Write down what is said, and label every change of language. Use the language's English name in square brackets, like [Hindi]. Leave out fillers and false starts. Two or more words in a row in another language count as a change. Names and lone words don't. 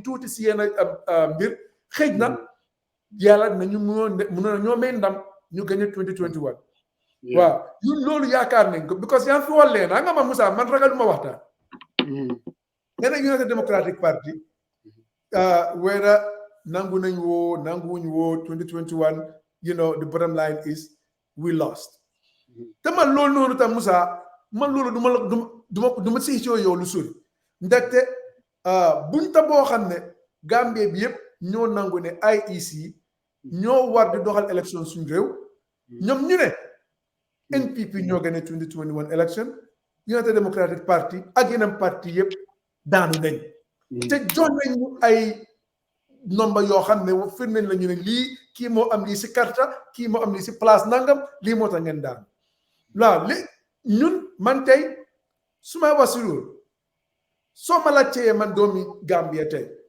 [Wolof] tuuti si yenn mbir xëj na yàlla nañu mënoon ñoo may ndam ñu gagné 2021 waaw ñun loolu yaakaar nañ ko because yaa fi wallee naa nga ma Moussa man ragaluma waxtaan nga ne United Democratic Party whether nangu nañ woo nanguwuñ woo 2021 [English] you know the bottom line is we lost [Wolof] te man loolu noonu tam Moussa man loolu du ma si yow lu sori ndaxte buñ ta boo xam ne Gambie bi yëpp ñoo nangu ne IEC ñoo war di doxal élection suñ réew ñoom ñu ne NPP ñoo gagné 2021 élection United Democratic Party ak yeneen parti yëpp daanu nañ te jox nañ ñu ay nomba yoo xam ne firnde nañ la ñu ne lii kii moo am lii si karta kii moo am lii si place nangam lii moo tax ngeen daan waaw li ñun man tey su may wax si loolu soo ma laajtee man doomi Gambia tey